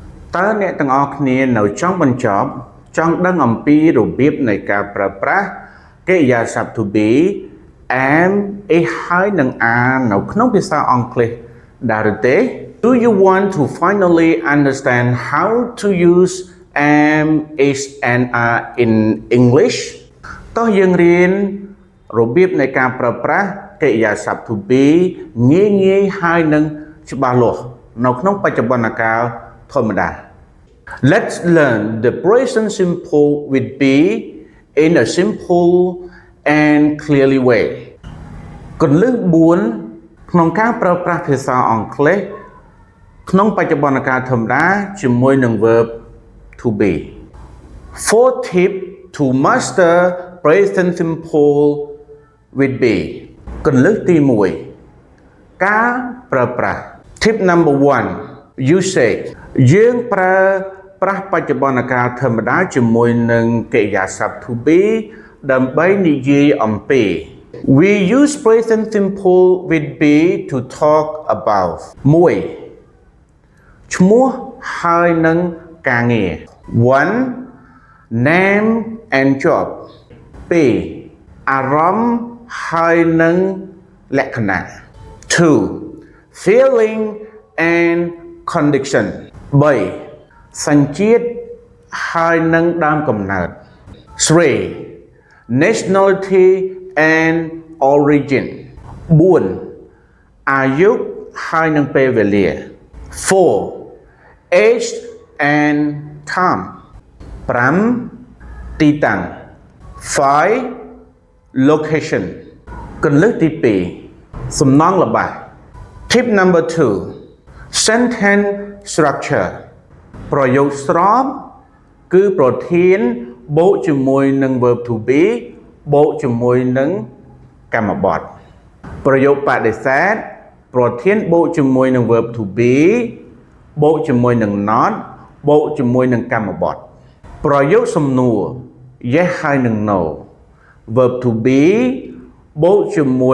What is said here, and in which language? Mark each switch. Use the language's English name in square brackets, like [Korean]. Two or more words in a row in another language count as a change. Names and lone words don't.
[Khmer] តើអ្នកទាំងអស់គ្នានៅចង់បញ្ចប់ចង់ដឹងអំពីរបៀបនៃការប្រើប្រាស់កិរិយាសព្ទ [English] to be am is [Khmer] ហើយនឹង are នៅក្នុងភាសាអង់គ្លេសដែរឬទេ Do [English] you want to finally understand how to use am is and are in English [Khmer] តោះយើងរៀនរបៀបនៃការប្រើប្រាស់កិរិយាសព្ទ [English] to be [Khmer] ងាយហើយ នឹងច្បាស់លាស់នៅក្នុងបច្ចុប្បន្នកាលធម្មតា [English] Let's learn the present simple with be in a simple and clearly [Khmer] way គន្លឹះ4ក្នុងការប្រើប្រាស់ភាសាអង់គ្លេសក្នុងបច្ចុប្បន្នកាលធម្ម តាជាមួយនឹង [English] verb to be 4 tip to master present simple with be [Khmer] គន្លឹះទី1ការប្រើប្រាស់ [English] Tip number 1 usage [Khmer] យើងប្រើប្រាស់បច្ចុប្បន្នកាលធម្មតាជាមួយនឹងកិរិយាសព្ទ [English] to be [Khmer] ដើម្បីនិយាយអំពី [English] We use present simple with be to talk about 1. [Khmer] ឈ្មោះហើយនឹងការងារ 1. [English] Name and job 2. [Khmer] អារម្មណ៍ហើយនឹងលក្ខណៈ 2. [English] Feeling and condition 3. [Khmer] សញ្ជាតិហើយនឹងដើមកំណើត 3. [English] Nationality and origin 4. [Khmer] អាយុហើយនឹងពេលវេលា 4. [English] Age and time 5. [Khmer] ទីតាំង 5. Location គន្លឹះទី2សំណង់ល្បះ [English] Tip number 2 Sentence structure [Khmer] ប្រយោគស្របគឺប្រធានបូកជាមួយនឹង [English] verb to be [Khmer] បូកជាមួយនឹងកម្មបទប្រយោគបដិសេធប្រធានបូក ជាមួយនឹង [English] verb to be [Khmer] បូកជាមួយនឹង not បូកជាមួយនឹងកម្មបទប្រយោគសំណួរ yes ហើយនឹង no [English] verb to be [Khmer] បូកជាមួយ